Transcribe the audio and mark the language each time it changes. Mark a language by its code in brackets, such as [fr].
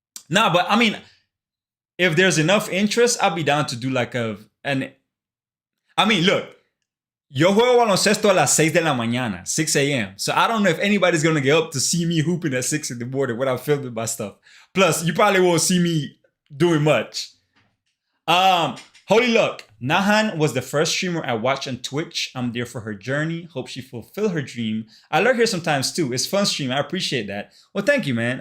[en] Nah, but I mean, if there's enough interest, I'll be down to do like I mean, look. [es] Yo juego baloncesto a las 6 de la mañana, 6 a.m. [en] So I don't know if anybody's going to get up to see me hooping at 6 in the morning when I'm filming my stuff. Plus, you probably won't see me doing much. Holy Luck. Nahan was the first streamer I watched on Twitch. I'm there for her journey. Hope she fulfill her dream. I lurk here sometimes too. It's fun stream. I appreciate that. Well, thank you, man.